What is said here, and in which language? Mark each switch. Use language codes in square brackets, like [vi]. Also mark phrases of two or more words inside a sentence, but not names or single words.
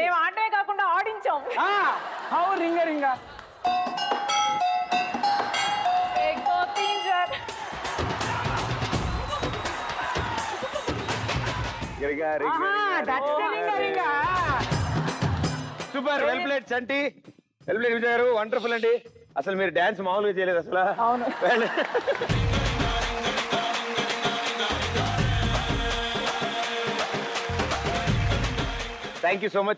[te] మేము ఆడమే కాకుండా ఆడించాం. హౌ రింగ రింగ. [hi] एक दो तीन चार. [te] సూపర్, [en] well played [te] చంటి, [en] well played [te] విజయ్ గారు, వండర్ఫుల్ అండి. అసలు మీరు డాన్స్ మామూలుగా చేయలేదు అసలు. అవును. [en] thank you so much.